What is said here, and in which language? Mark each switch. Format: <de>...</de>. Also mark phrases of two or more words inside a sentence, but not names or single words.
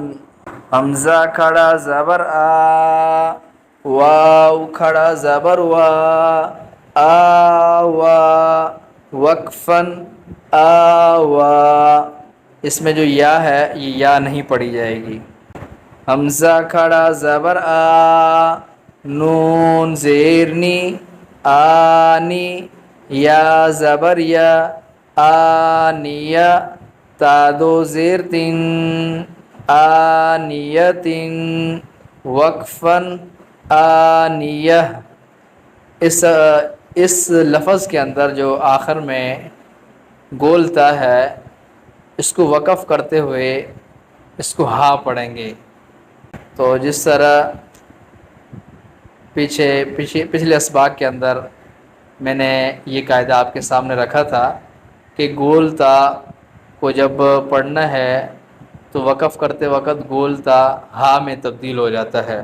<ur>حمزہ کھڑا زبر آ، واو کھڑا زبر وا، آوا، وقفن، آوا۔ اس میں جو یا ہے یہ یا نہیں پڑھی جائے گی۔ حمزہ کھڑا زبر آ، نون زیرنی، آنی، یا زبر یا، آنیہ، تا دو زیر تن، آنیتن، وقفن، آنیہ۔ اس لفظ کے اندر جو آخر میں گولتا ہے، اس کو وقف کرتے ہوئے اس کو ہا پڑھیں گے۔ تو جس طرح پچھلے اسباق کے اندر میں نے یہ قاعدہ آپ کے سامنے رکھا تھا کہ گولتا کو جب پڑھنا ہے تو وقف کرتے وقت گولتا ہا میں تبدیل ہو جاتا ہے۔</ur>